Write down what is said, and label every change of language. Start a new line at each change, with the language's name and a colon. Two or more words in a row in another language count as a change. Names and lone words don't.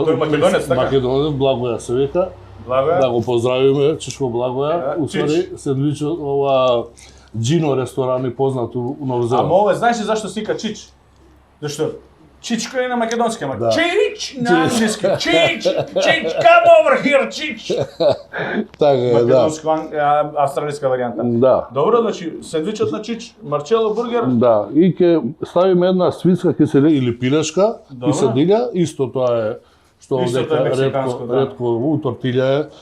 Macedonian: Тој македонец, така? Македонец, Благоја се вика. Благоја? Да го поздравиме, Чичко Благоја. Да, Уствари сендвичот ова Джино ресторан е познат у Нов Зеланд. Ама ова знаеш ли зашто сика чич? Зашто чичко е на македонски, ама Да. чич на англиски. Чич,
English: come over here,
Macedonian: чич. Така е, да. Македонско австралиска варијанта. Да. Добро, значи сендвичот на чич, Марчело бургер. Да, и ќе ставиме една свинска киселина или пилешка, Добро. киселина, исто тоа е што Исто овдека тоа е мексиканско, да. ретко у тортилја е.